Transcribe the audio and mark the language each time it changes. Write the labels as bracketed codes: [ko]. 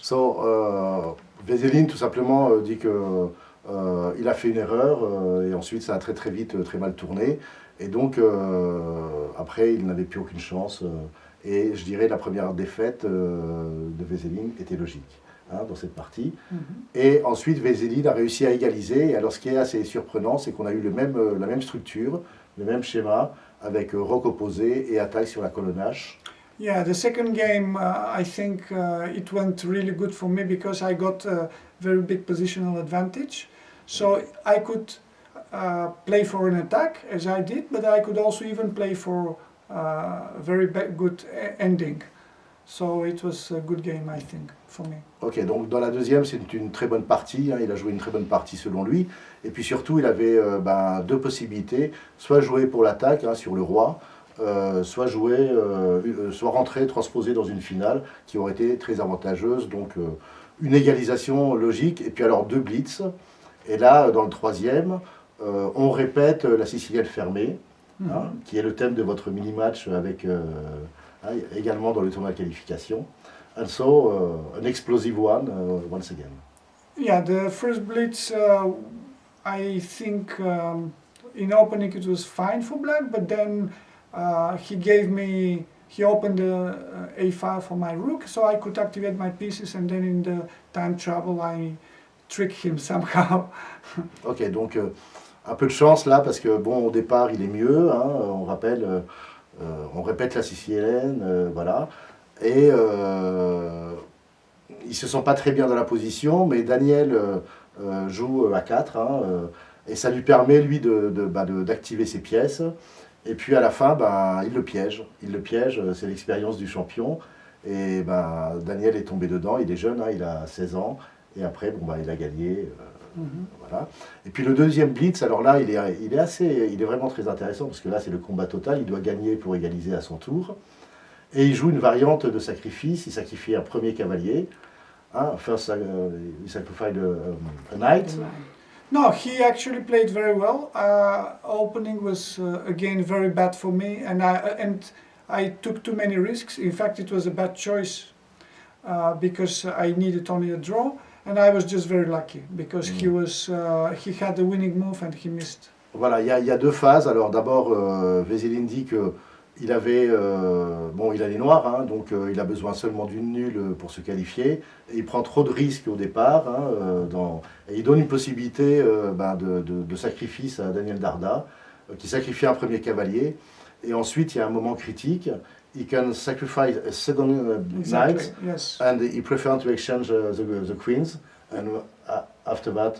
[fr] So, Veselin tout simplement dit que il a fait une erreur et ensuite ça a très vite très mal tourné et donc après il n'avait plus aucune chance et je dirais la première défaite de Veselin était logique. Hein, dans cette partie. Et ensuite, Veselin a réussi à égaliser. Et alors, ce qui est assez surprenant, c'est qu'on a eu la même structure, le même schéma, avec rock opposé et attaque sur la colonne H. [en] Yeah, the second game, I think it went really good for me because I got a very big positional advantage. So I could play for an attack, as I did, but I could also even play for a very good ending. So it was a good game, I think, for me. [fr] Ok, donc dans la deuxième, c'est une très bonne partie. Hein, il a joué une très bonne partie selon lui. Et puis surtout, il avait deux possibilités. Soit jouer pour l'attaque hein, sur le roi, soit rentrer, transposer dans une finale qui aurait été très avantageuse. Donc une égalisation logique. Et puis alors deux blitz. Et là, dans le troisième, on répète la Sicilienne fermée, hein, qui est le thème de votre mini-match avec... également dans le tournoi de qualification. [en] And so, an explosive one, once again. Yeah, the first blitz, I think in opening it was fine for black, but then he opened the a5 for my rook, so I could activate my pieces, and then in the time trouble, I tricked him somehow. [fr] Ok, donc un peu de chance là, parce que bon, au départ, il est mieux, hein, on rappelle... on répète la sicilienne, voilà. Et il ne se sent pas très bien dans la position, mais Daniel joue à 4, hein, et ça lui permet, lui, d'activer ses pièces. Et puis à la fin, il le piège. Il le piège, c'est l'expérience du champion. Et Daniel est tombé dedans, il est jeune, hein, il a 16 ans. Et après, il a gagné. Voilà. Et puis le deuxième blitz, alors là, il est vraiment très intéressant parce que là, c'est le combat total. Il doit gagner pour égaliser à son tour. Et il joue une variante de sacrifice. Il sacrifie un premier cavalier. [en] Hein, first, he sacrificed a knight. No, he actually played very well. Opening was again very bad for me, and I took too many risks. In fact, it was a bad choice because I needed only a draw. And I was just very lucky because he had the winning move and he missed. [fr] Voilà, il y a deux phases. Alors d'abord, Veselin dit qu'il avait, il a les noirs, hein, donc il a besoin seulement d'une nulle pour se qualifier. Et il prend trop de risques au départ, hein, et il donne une possibilité de sacrifice à Daniel Darda, qui sacrifie un premier cavalier. Et ensuite, il y a un moment critique. [en] He can sacrifice a second knight, yes. And he prefer to exchange the queens, and after that,